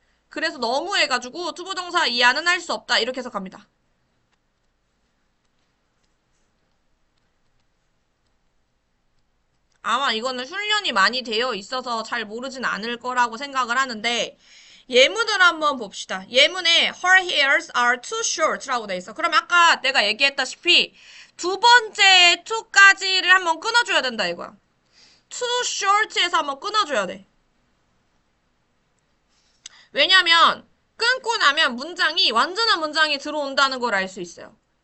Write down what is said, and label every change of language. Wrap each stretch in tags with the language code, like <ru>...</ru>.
<ko>그래서 너무 해가지고 투부정사 이하는 할 수 없다 이렇게 해석합니다. 아마 이거는 훈련이 많이 되어 있어서 잘 모르진 않을 거라고 생각을 하는데 예문을 한번 봅시다. 예문에</ko> <en>her hairs are too short</en> <ko>라고 돼 있어. 그럼 아까 내가 얘기했다시피 두 번째 to까지를 한번 끊어줘야 된다 이거야. too short에서 한번 끊어줘야 돼. 왜냐면 끊고 나면 문장이 완전한 문장이 들어온다는 걸 알 수 있어요.</ko>